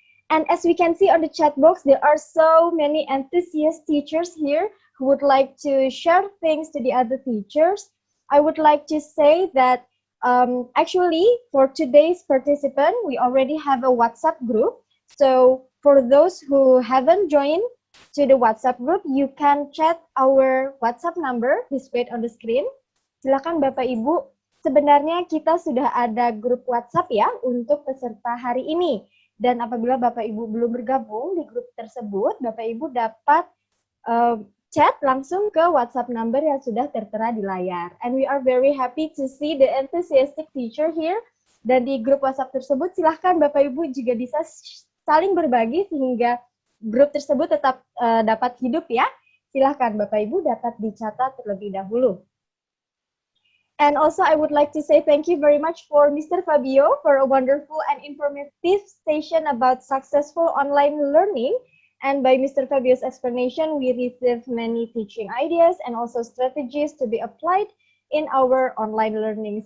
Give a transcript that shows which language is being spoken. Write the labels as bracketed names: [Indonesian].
[English] And as we can see on the chat box, there are so many enthusiast teachers here who would like to share things to the other teachers. I would like to say that actually for today's participant, we already have a WhatsApp group. So for those who haven't joined to the WhatsApp group, you can chat our WhatsApp number displayed on the screen. [Indonesian] Silakan Bapak Ibu, sebenarnya kita sudah ada grup WhatsApp ya untuk peserta hari ini. Dan apabila Bapak Ibu belum bergabung di grup tersebut, Bapak Ibu dapat chat langsung ke WhatsApp number yang sudah tertera di layar. [English] And we are very happy to see the enthusiastic teacher here. [Indonesian] Dan di grup WhatsApp tersebut, silahkan Bapak Ibu juga bisa saling berbagi sehingga grup tersebut tetap dapat hidup ya. Silahkan Bapak Ibu dapat dicatat terlebih dahulu. [English] And also, I would like to say thank you very much for Mr. Fabio for a wonderful and informative session about successful online learning. And by Mr. Fabio's explanation, we received many teaching ideas and also strategies to be applied in our online learning.